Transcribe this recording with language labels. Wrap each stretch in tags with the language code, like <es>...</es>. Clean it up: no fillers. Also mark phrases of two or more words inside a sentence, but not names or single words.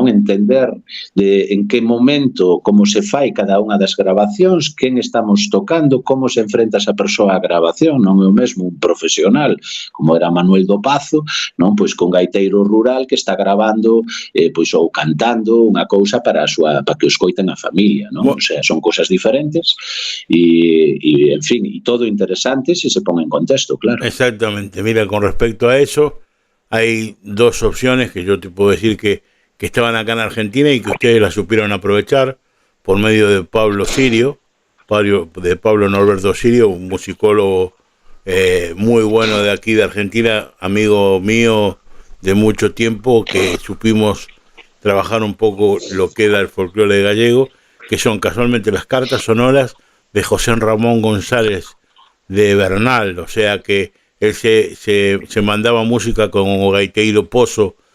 <gl>Entender en que momento, como se fai cada unha das grabacións, quen estamos tocando, como se enfrenta esa persoa á grabación, non é o mesmo un profesional, como era Manuel do Pazo, non? Pois con gaiteiro rural que está grabando pois ou cantando unha cousa para que o escoiten a familia, non?</gl> <es>O sea,</es> <gl>son cousas diferentes e en fin, e todo interesante se se pon en contexto, claro.</gl> <es>Exactamente. Mira, con respecto a eso, hay dos opciones que yo te puedo decir que estaban acá en Argentina y que ustedes las supieron aprovechar por medio de Pablo Sirio, de Pablo Norberto Sirio, un musicólogo muy bueno de aquí de Argentina, amigo mío de mucho tiempo, que supimos trabajar un poco lo que era el folclore gallego, que son casualmente las cartas sonoras de José Ramón González de Bernal, o sea que él se mandaba música</es> <gl>con o gaiteiro Pozo</gl>